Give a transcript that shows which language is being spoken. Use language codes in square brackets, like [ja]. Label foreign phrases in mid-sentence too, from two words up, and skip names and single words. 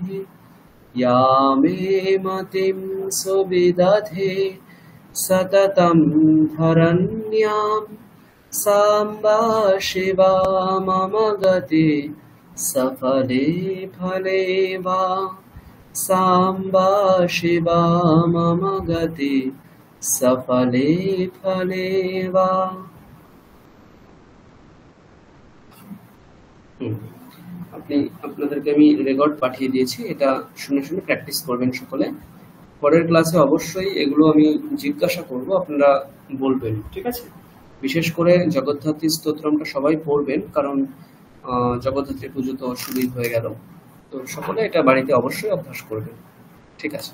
[sa] या मे मतिं सुविदधे सततं धरण्यां साम्बा शिवा मम गति सफले फले वा साम्बा शिवा मम गति सफले फले वा। [bn] আপনি আপনাদেরকে আমি রেকর্ড পাঠিয়ে দিয়েছি, এটা শুনে শুনে প্র্যাকটিস করবেন সকলে। পরের ক্লাসে অবশ্যই এগুলো আমি জিজ্ঞাসা করব, আপনারা বলবেন, ঠিক আছে? বিশেষ করে জগদ্ধাত্রী স্তোত্রমটা সবাই পড়বেন, কারণ জগদ্ধাত্রী পুজো তো শুরুই হয়ে গেল, তো সকলে এটা বাড়িতে অবশ্যই অভ্যাস করবেন, ঠিক আছে?